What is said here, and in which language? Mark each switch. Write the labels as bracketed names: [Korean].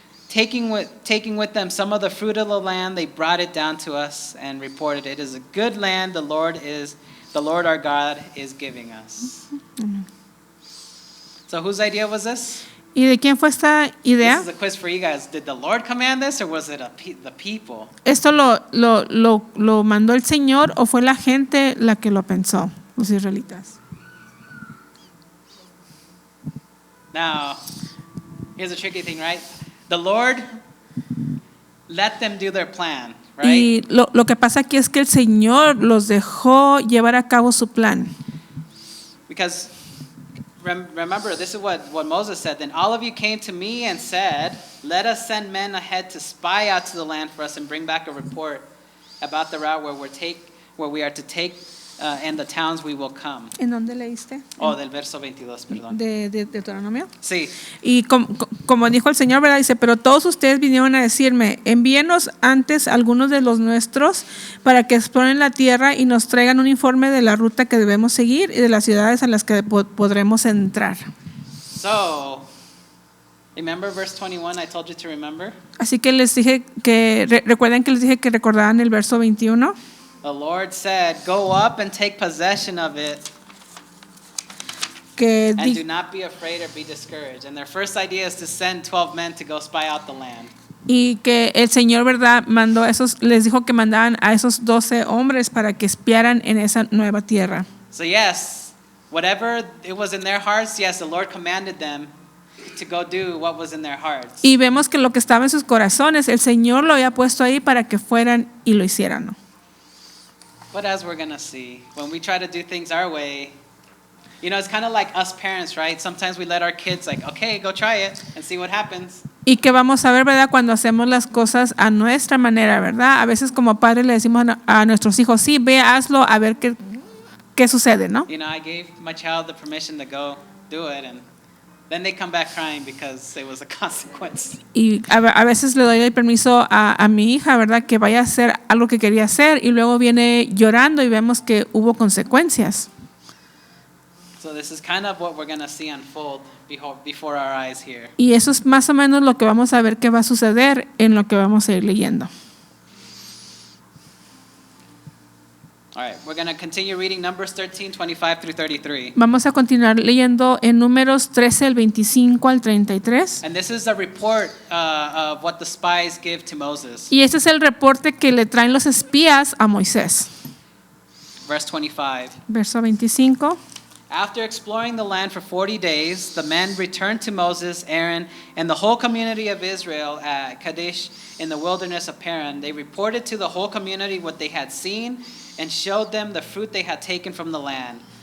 [English] Taking with them some of the fruit of the land, they brought it down to us and reported, it is a good land the Lord our God is giving us. So whose idea was this? [Spanish] ¿Y de quién fue esta idea? [English] This is a quiz for you guys. Did the Lord command this, or was it the people? [Spanish] ¿Esto lo mandó el Señor o fue la gente la que lo pensó, los israelitas? [English] Now, here's a tricky thing, right? The Lord let them do their plan, right? [Spanish] Y lo que pasa aquí es que el Señor los dejó llevar a cabo su plan. [English] Because remember, this is what Moses said. Then all of you came to me and said, let us send men ahead to spy out to the land for us and bring back a report about the route where we are to take and the towns we will come. [Spanish] ¿En dónde leíste? Del verso 22, perdón. ¿De Deuteronomio? Sí. Y como dijo el Señor, ¿verdad? Dice, pero todos ustedes vinieron a decirme, envíenos antes algunos de los nuestros para que exploren la tierra y nos traigan un informe de la ruta que debemos seguir y de las ciudades a las que podremos entrar. [English] So, remember verse 21 I told you to remember? [Spanish] Así que les dije recuerden que les dije que recordaran el verso 21. [English] The Lord said, go up and take possession of it. And do not be afraid or be discouraged. And their first idea is to send 12 men to go spy out the land. [Spanish] Y que el Señor, ¿verdad?, les dijo que mandaban a esos 12 hombres para que espiaran en esa nueva tierra. [English] So yes, whatever it was in their hearts, yes, the Lord commanded them to go do what was in their hearts. [Spanish] Y vemos que lo que estaba en sus corazones, el Señor lo había puesto ahí para que fueran y lo hicieran, ¿no? [English] But as we're going to see, when we try to do things our way, you know, it's kind of like us parents, right? Sometimes we let our kids like, okay, go try it and see what happens. [Spanish] Y que vamos a ver, ¿verdad? Cuando hacemos las cosas a nuestra manera, ¿verdad? A veces como padres le decimos a nuestros hijos, sí, ve, hazlo, a ver qué sucede, ¿no? [English] You know, I gave my child the permission to go do it, and then they come back crying because it was a consequence. [Spanish] Y a veces le doy el permiso a mi hija, ¿verdad? Que vaya a hacer algo que quería hacer y luego viene llorando y vemos que hubo consecuencias. [English] So this is kind of what we're going to see unfold before our eyes here. [Spanish] Y eso es más o menos lo que vamos a ver que va a suceder en lo que vamos a ir leyendo. [English] All right, we're going to continue reading Numbers 13, 25 through 33. [Spanish] Vamos a continuar leyendo en Números 13, el 25 al 33. [English] And this is a report of what the spies give to Moses. [Spanish] Y este es el reporte que le traen los espías a Moisés. [English] Verse 25. [Spanish] Verso 25. [English] After exploring the land for 40 days, the men returned to Moses, Aaron, and the whole community of Israel at Kadesh in the wilderness of Paran. They reported to the whole community what they had seen and showed them the fruit they had taken from the land.